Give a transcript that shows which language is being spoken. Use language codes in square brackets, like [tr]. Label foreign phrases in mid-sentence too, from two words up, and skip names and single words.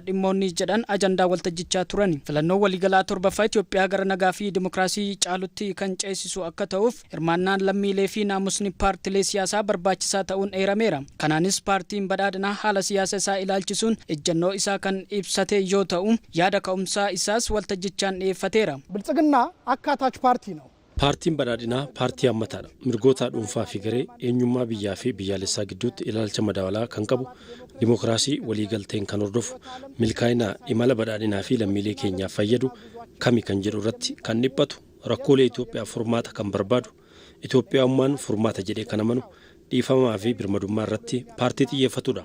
[om] Dhimmoonni jedhan ajandaa waltajjichaa turani. Filannoo waliigalaa 7ffaa Itoophiyaa gara nagaa fi dimokiraasii caalutti kan ceesisu akka ta'uuf hirmaannaan lammiilee fi naamusni paartilee siyaasaa barbaachisaa ta'uun eerameera. Kanaanis paartiin badhaadhinaa haala siyaasa isaa ilaalchisuun ejjannoo isaa kan ibsate yoo ta'u yaada ka'umsaa isaas waltajjichaan dhiyeeffateera. [am] ብልጽግና አካታች ፓርቲ ነው። [om] Paartiin badhaadhinaa paartii hammataadha. Mirgoota dhuunfaa fi garee eenyummaa biyyaa fi biyyaalessaa gidduutti ilaalcha madaalawaa kan qabu, dimokiraasii waliigalteen kan hordofu, milkaa'ina imala badhaadhinaa fi lammiilee keenyaaf fayyadu kami kan jedhu irratti kan dhiphatu, rakkoolee Itoophiyaaf furmaata kan barbaadu, Itoophiyaummaan furmaata jedhee kan amanu, dhiifamaa fi birmadummaa irratti paartii xiyyeeffatudha.